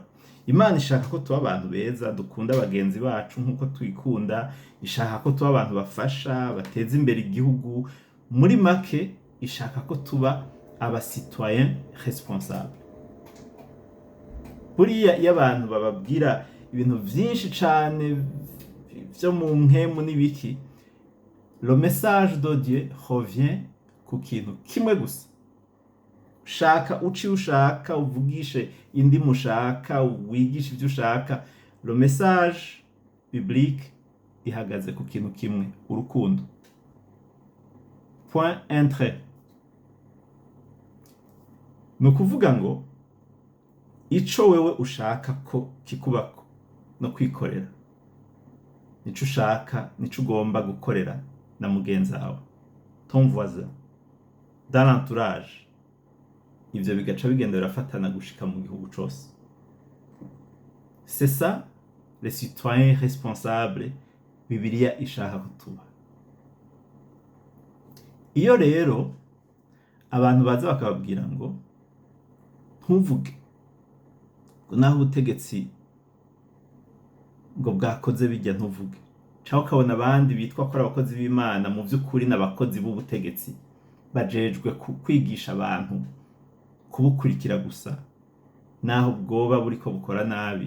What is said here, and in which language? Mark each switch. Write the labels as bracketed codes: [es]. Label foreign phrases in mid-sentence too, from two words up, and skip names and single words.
[rn] Imana ishaka ko tuba abantu beza, dukunda bagenzi bacu nk'uko twikunda, ishaka ko tuba abantu bafasha, bateza imbere igihugu, muri make ishaka ko tuba [fr] abasitoyen responsable. [rn] Buriya iyo abantu bababwira ibintu vyinshi cane vyo mu mpemu n'ibiki, [fr] le message de Dieu revient [rn] ku kintu kimwe gusa. Shaka uci ushaka, uvugishe indi mushaka, wigisha ivyo ushaka, [fr] le message biblique [rn] ihagaze ku kintu kimwe, urukundo. [fr] Point entre. [rn] Ni ukuvuga ngo ico wewe ushaka ko kikubako no kwikorera, nico ushaka, nico ugomba gukorera na mugenzi wawe, [fr] ton voisin, dans l'entourage. [rn] Ivyo bigaca bigenda birafatana gushika mu gihugu cose. [fr] C'est ça les citoyens responsables [rn] Bibiliya ishaka kutuba. Iyo rero abantu baza bakababwira ngo ntuvuge ngo naho ubutegetsi ngo bwakoze bijya ntuvuge, cyangwa ukabona abandi bitwa ko ari abakozi b'Imana, mu by'ukuri n'abakozi b'ubutegetsi bajejwe kwigisha abantu kubukurikira gusa, naho bwoba buriko bukora nabi.